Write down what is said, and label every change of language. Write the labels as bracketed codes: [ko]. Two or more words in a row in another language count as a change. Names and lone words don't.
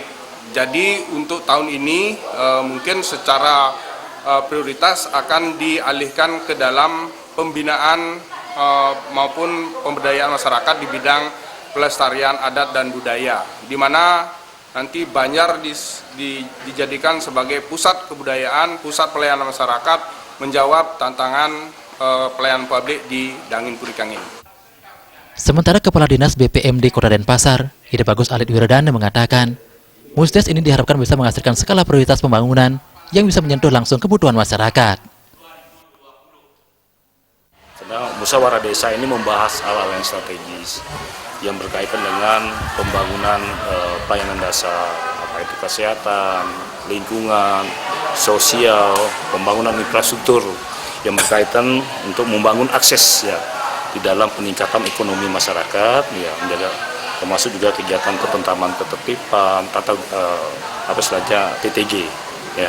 [id] Jadi untuk tahun ini mungkin secara prioritas akan dialihkan ke dalam pembinaan maupun pemberdayaan masyarakat di bidang pelestarian adat dan budaya, di mana nanti Banjar dijadikan sebagai pusat kebudayaan, pusat pelayanan masyarakat, menjawab tantangan pelayanan publik di Dangin Purikangin. Sementara Kepala Dinas BPMD Kota Denpasar, Ide Bagus Alit Wirdana mengatakan, Musdes ini diharapkan bisa menghasilkan skala prioritas pembangunan yang bisa menyentuh langsung kebutuhan masyarakat. Musyawarah desa ini membahas hal-hal yang strategis yang berkaitan dengan pembangunan pelayanan dasar, apa itu kesehatan, lingkungan, sosial, pembangunan infrastruktur yang berkaitan untuk membangun akses ya di dalam peningkatan ekonomi masyarakat ya, menjaga termasuk juga kegiatan ketentraman ketertiban, apa istilahnya TTG ya.